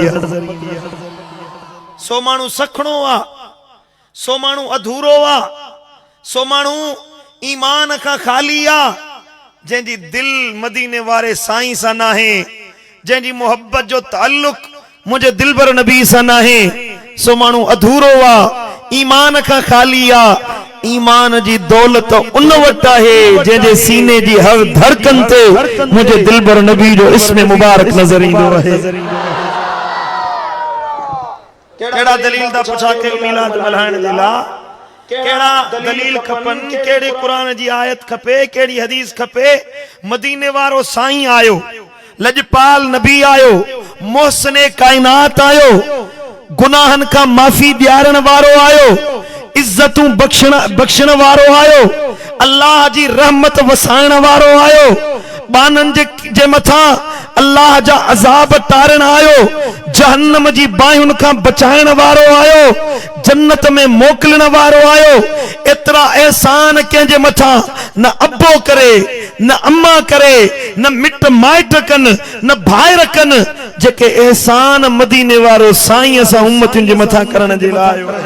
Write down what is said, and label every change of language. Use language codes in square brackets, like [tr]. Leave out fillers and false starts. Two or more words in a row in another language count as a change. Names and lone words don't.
[sd] आहे सो मानू सखणो आहे सो मानू अधूरो आहे सो मानू ईमान का खाली आहे जंहिंजी दिल मदीने वारे साईं सां नाहे जंहिंजी मोहब्बत जो ताल्लुक मुझे दिलबर नबी सां नाहे सो मानू अधूरो आहे ईमान का खाली आहे ईमान जी दौलत उन वट है जंहिंजे सीने जी हर धड़कन ते मुझे दिलबर नबी जो इसमें मुबारक नजर ईंदो आहे केड़ा दलील दा पुछा के मिलाद मल्हाइण जे ला केड़ा दलील खपन केड़े कुरान जी आयत खपे केड़ी हदीस खपे मदीने वारो साईं आयो लजपाल नबी आयो मोहसने कायनात आयो गुनाहन का माफी दियारण वारो आयो इज्जतू बख्शण वारो आयो अल्लाह जी रहमत वसाइण वारो आयो बानन जे मथा अल्लाह जा अजाब तारण आयो जहन्नम जी बायुन का बचाइण वारो आयो जन्नत में मोकलण वारो आयो एतरा एहसान के मथा न अब्बो करे न अम्मा करे न मिट माइट कन न भाइर कन जेके एहसान मदीने वारो साईं असां उम्मतुन जे मथा करण जे लाइ